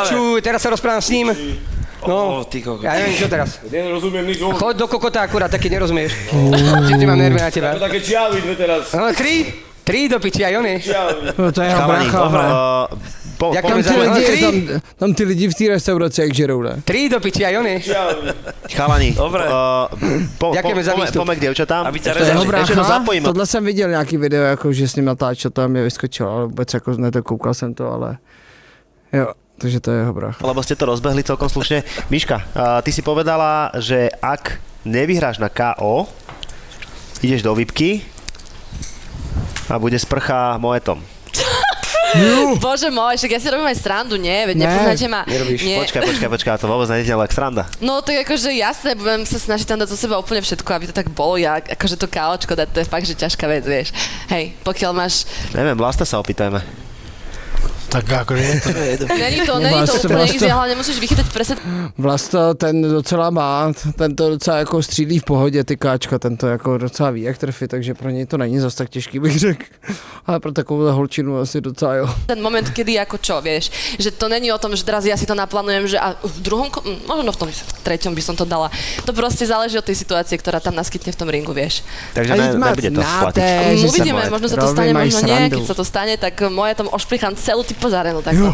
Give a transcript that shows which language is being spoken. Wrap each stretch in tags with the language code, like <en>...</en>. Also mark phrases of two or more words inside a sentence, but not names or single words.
<sk>piču, teraz sa rozprávam s ním. No, Ty kokot. ja neviem, čo teraz. Nerozumiem nič. Choď do kokota akurát, taký nerozumieš. Či mám nervy na teba. To také čiavy dve teraz. No, 3 do piči, aj oni. Čiavy.</sk> <cs>To je jeho</cs> <sk>Chalani,</sk> <cs>brácha.</cs> <sk>Ďakujem za</sk> <cs>Tam ty lidi v té restauraci jak žerou, ne?</cs> <sk>3 do piči, aj oni. Čiavy. Chalani, Dobre. Ďakujeme za výstup. Poďme k dievčatám. Aby ťa</sk> <cs>To je jeho</cs> <sk>Ešte Ešte to</sk> <cs>brácha.</cs> <sk>zapojím.</sk> <cs>Tohle jsem viděl nějaký video, jako, že s ním natáčel, to mě vyskočilo, ale vůbec jako ne, to koukal jsem to, ale jo, takže to je jeho brácha.</cs> <sk>Lebo ste to rozbehli celkom slušne. Miška, ty si povedala, že ak nevyhráš na KO, ideš do výpky a bude sprcha moetom. Bože môj, však ja si robím aj srandu, nie? Veď</sk> <cs>Ne,</cs> <sk>nepoznáte ma. nerobíš. Nie. Počkaj, to vôbec neznelo jak sranda. No tak akože jasné, budem sa snažiť tam dať zo seba úplne všetko, aby to tak bolo. Ja akože to káočko dať, to je fakt, že ťažká vec, vieš. Hej, pokiaľ máš... Neviem, Vlasta sa opýtajme. Tak akože je to...</sk> <cs>Není to</cs> <sk>Vlasto- úplne Vlasto- easy, ale nemusíš vychytať presne...</sk> <cs>Vlasto ten docela má, ten to docela jako střílí v pohodě, ty káčka, ten to jako docela ví, jak trefit, takže pro něj to není zas tak těžký, bych řekl. Ale pro takovou holčinu asi docela jo.</cs> <sk>Ten moment, kedy ako čo, vieš, že to není o tom, že teraz ja si to naplánujem, že a v druhom, možno v tom treťom by som to dala. To proste záleží od tej situácie, ktorá tam naskytne v tom ringu, vieš. Takže nebude to platiť. Uvidíme, možno sa to stane, možno nie, srandu. keď sa to stane, tak moje tam ošplichám celú typu zarenu takto.</sk>